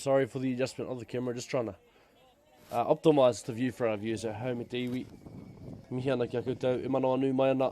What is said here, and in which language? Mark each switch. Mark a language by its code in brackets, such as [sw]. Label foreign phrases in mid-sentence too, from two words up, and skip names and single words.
[en] Sorry for the adjustment of the camera, just trying to optimise the view for our viewers at home at iwi. [mi] Mihi ana kia koutou, e mano anu mai ana.